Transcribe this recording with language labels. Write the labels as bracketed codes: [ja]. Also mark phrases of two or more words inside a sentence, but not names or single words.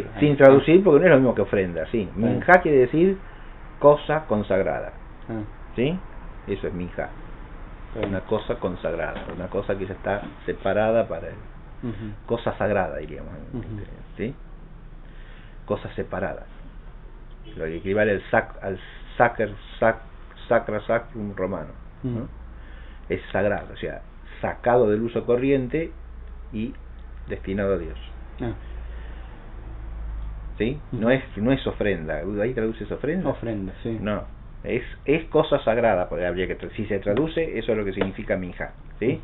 [es] Sin traducir porque no es lo mismo que ofrenda, sí. Minjá quiere decir cosa consagrada, Ah, ¿sí? Eso es minjá. está bien. Una cosa consagrada, una cosa que ya está separada para él. Ujú. Cosa sagrada, diríamos, Ujú. ¿sí? Cosa separada. Lo que equivale al [la] sacra sacrum [es] romano, ¿no? Ujú. Es sagrado, o sea, sacado del uso corriente y destinado a Dios, Ah, ¿sí? Ujú. No es ofrenda. ¿Ahí traduces ofrenda? ofrenda, sí. No, es cosa sagrada, porque habría que si se traduce, eso es lo que significa minjá, ¿sí?